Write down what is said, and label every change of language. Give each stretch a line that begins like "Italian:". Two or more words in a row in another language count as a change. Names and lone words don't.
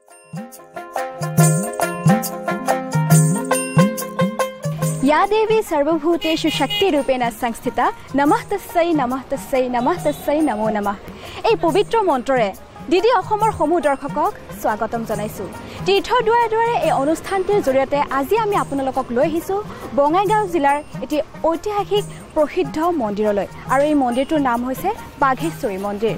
Sanskrit: या देवी सर्वभूतेषु शक्तिरूपेण संस्थिता नमः तस्यै नमो नमः।
Assamese: এই পবিত্ৰ মন্ত্ৰৰে দিদি অসমৰ সমূহ দৰ্শকক স্বাগতম জনাইছো। তীৰ্থৰ দুৱাৰে দুৱাৰে এই অনুষ্ঠানটিৰ জৰিয়তে আজি আমি আপোনালোকক লৈ আহিছো বঙাইগাঁও জিলাৰ এটি ঐতিহাসিক প্ৰসিদ্ধ মন্দিৰলৈ আৰু এই মন্দিৰটোৰ নাম হৈছে বাঘেশ্বৰী মন্দিৰ।